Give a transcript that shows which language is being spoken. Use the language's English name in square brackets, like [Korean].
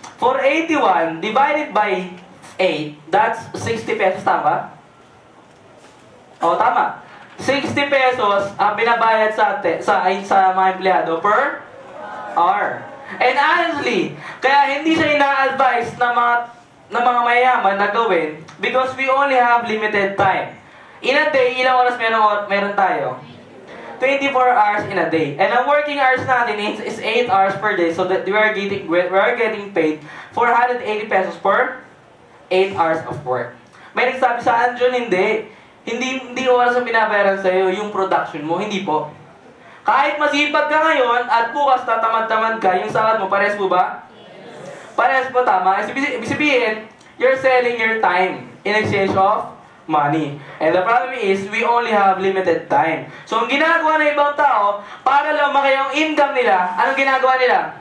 [English] 481 divided by 8, that's 60 pesos, tama? [Filipino] O, tama. 60 pesos ang binabayad sa mga empleyado per hour. And honestly, kaya hindi siya ina-advise na mga mayayaman na gawin [English] because we only have limited time. [Filipino] In a day, ilang oras meron tayo? [English] 24 hours in a day. And ang working hours natin is 8 hours per day, so that we are getting paid 480 pesos per 8 hours of work. [Filipino] May nagsabi sa John, hindi oras ang binabayaran sa'yo, yung production mo, hindi po. Kahit masipag ka ngayon at bukas tatamad-tamad ka, yung sahod mo, pares po ba? Parehas po, tama. Ibig sabihin, [English] you're selling your time in exchange of money. And the problem is, we only have limited time. [Filipino] So, ang ginagawa ng ibang tao, para lumaki yung income nila, anong ginagawa nila?